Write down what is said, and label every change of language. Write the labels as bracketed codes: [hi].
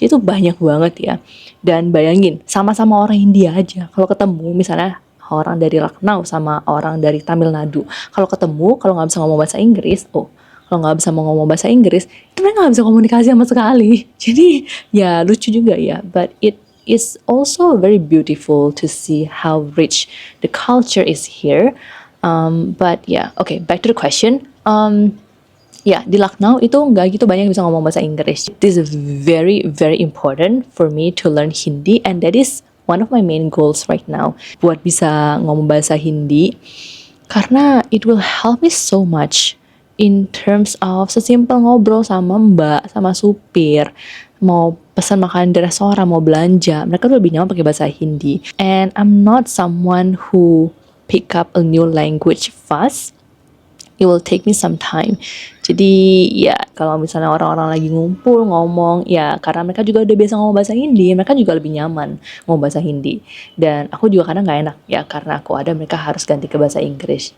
[id] Jadi itu banyak banget ya. Dan bayangin, sama-sama orang India aja. Kalau ketemu misalnya orang dari Lucknow sama orang dari Tamil Nadu. Kalau ketemu, kalau nggak bisa ngomong bahasa Inggris, kalau nggak bisa mau ngomong bahasa Inggris, itu mereka nggak bisa komunikasi sama sekali. Jadi ya lucu juga ya. [en] But it is also very beautiful to see how rich the culture is here. But yeah, okay, back to the question. [id] Ya, di Lucknow itu nggak gitu banyak yang bisa ngomong bahasa Inggris. [en] This is very, very important for me to learn Hindi, and that is one of my main goals right now. [id] Buat bisa ngomong bahasa Hindi, karena [en] it will help me so much in terms of [id] sesimpel ngobrol sama mbak, sama supir, mau pesan makanan di restoran, mau belanja, mereka tuh lebih nyaman pakai bahasa Hindi. [en] And I'm not someone who pick up a new language fast. It will take me some time. [id] Jadi ya kalau misalnya orang-orang lagi ngumpul ngomong, ya karena mereka juga udah biasa ngomong bahasa Hindi, mereka juga lebih nyaman ngomong bahasa Hindi. Dan aku juga kadang gak enak ya karena aku ada mereka harus ganti ke bahasa Inggris.